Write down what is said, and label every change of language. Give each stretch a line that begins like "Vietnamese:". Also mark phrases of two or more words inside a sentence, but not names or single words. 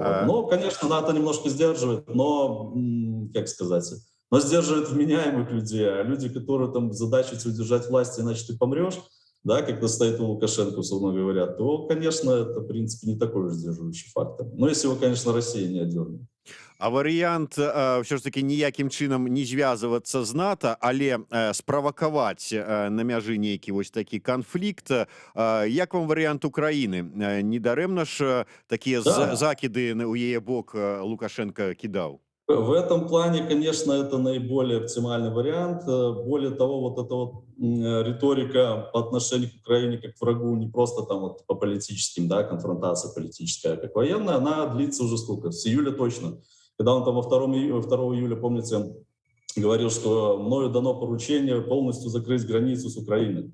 Russian: Но, конечно, НАТО немножко сдерживает, но, как сказать, но сдерживает вменяемых людей, а люди, которые там задача удержать власть, иначе ты помрешь, да, как это стоит у Лукашенко, условно говоря, то, конечно, это, в принципе, не такой уж сдерживающий фактор. Но если его, конечно, Россия не отдернет.
Belarusian: А варыянт ўсё ж таки ніякім чынам не звязвацца з НАТО, але справакаваць на мяжы нейкі вось такі канфлікт. Як вам варыянт Украіны? Недарэмна ж такія закіды ў яе бок Лукашенко кідаў?
Russian: В этом плане, конечно, это наиболее оптимальный вариант. Более того, вот эта вот риторика по отношению к Украине как к врагу, не просто там вот по политическим, да, конфронтация политическая, как военная, она длится уже сколько? С июля точно. Когда он там 2 июля, помните, говорил, что мною дано поручение полностью закрыть границу с Украиной.